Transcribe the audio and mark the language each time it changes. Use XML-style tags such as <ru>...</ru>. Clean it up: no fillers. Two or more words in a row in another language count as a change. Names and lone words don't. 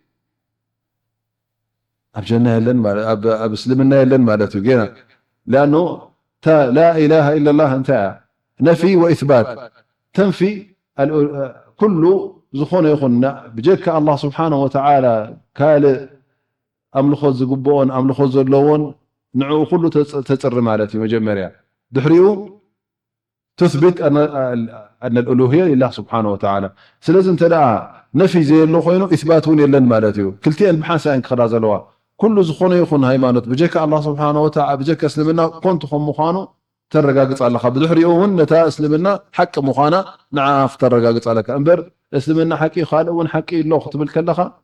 <ti>ኣብ ጀና የለን ኣብ እስልምና የለን ማለት እዩ ገና</ti> <ar>لأن لا إله إلا الله</ar> <ti>እንታይ</ti> <ar>نفي وإثبات</ar> <ti>ተንፊ ኩሉ ዝኾነ ይኹን ብጀካ</ti> <ar>الله سبحانه وتعالى</ar> <ti>ካልእ ኣምልኾት ዝግብኦን ኣምልኾት ዘለዎን ንዕኡ ኩሉ ተፅሪ ማለት እዩ መጀመርያ ድሕሪኡ</ti> <ar>ትثبت أن الألوهية لله سبحانه وتعالى</ar> <ti>ስለዚ እንተደኣ ነፊ ዘየሎ ኮይኑ ኢትባት እውን የለን ማለት እዩ ክልቲአን ብሓንሳእን ክኸዳ ዘለዋ ኩሉ ዝኾነ ይኹን ሃይማኖት ብጀካ</ti> <ar>الله سبحانه وتعالى</ar> <ti>ብጀካ እስልምና ኮንቱ ከም ምዃኑ ተረጋግፅ ኣለካ ብድሕሪኡ እውን ነታ እስልምና ሓቂ ምዃና ንዓ ክተረጋግፅ ኣለካ እምበር እስልምና ሓቂ ካልእ እውን ሓቂ ኣሎ ክትብል ከለካ</ti>